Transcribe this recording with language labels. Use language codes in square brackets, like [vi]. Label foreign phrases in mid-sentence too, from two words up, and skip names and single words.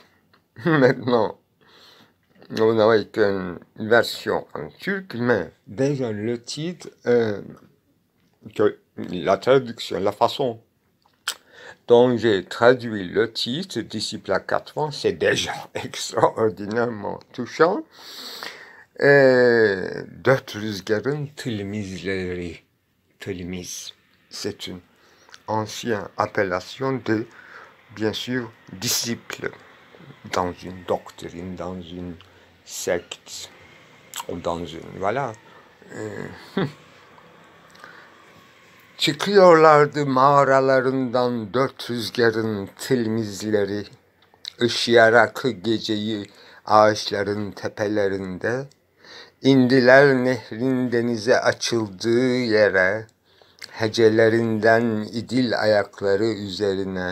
[fr] Maintenant, on n'a qu'une version en turc, mais déjà le titre, que la traduction, la façon dont j'ai traduit le titre, Disciple à 4 vents, c'est déjà extraordinairement touchant. [tr] Dört rüzgarın tilmizleri. [fr] Tilmiz, c'est une ancienne appellation de, bien sûr, disciple dans une doctrine, dans une secte, ou dans une, voilà. [tr] Çıkıyorlardı mağaralarından dört rüzgarın tilmizleri, ışıyarak geceyi ağaçların tepelerinde, indiler nehrin denize açıldığı yere, hecelerinden idil ayakları üzerine.